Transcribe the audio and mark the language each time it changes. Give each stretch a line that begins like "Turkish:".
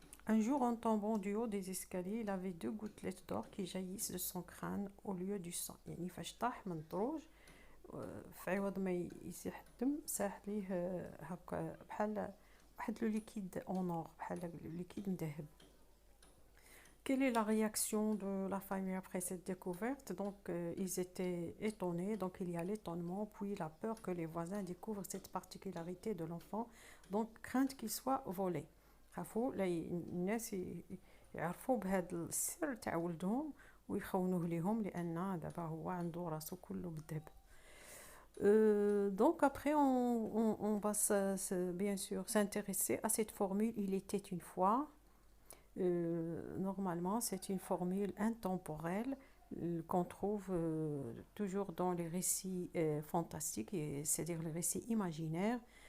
French: Un jour, en tombant du haut des escaliers, il avait deux gouttelettes d'or qui jaillissent de son crâne au lieu du sang.
Arabic: يعني فاش طاح من الدروج في عوض ما يسيح الدم ساح ليه هكا بحال واحد
French: لو ليكيد اون اور
Arabic: بحال لو ليكيد مذهب.
French: Quelle est la réaction de la famille après cette découverte? Donc, ils étaient étonnés, donc il y a l'étonnement, puis la peur que les voisins découvrent cette particularité de l'enfant, donc crainte qu'il soit volé.
Arabic: خافوا الناس يعرفوا بهذا السر تاع ولدهم ويخونوه ليهم لأن دابا هو عنده راسو كله بالذهب.
French: Donc après on va bien sûr s'intéresser à cette formule il était une fois. Normalement, c'est une formule intemporelle qu'on trouve toujours dans les récits fantastiques, c'est-à-dire les récits imaginaires.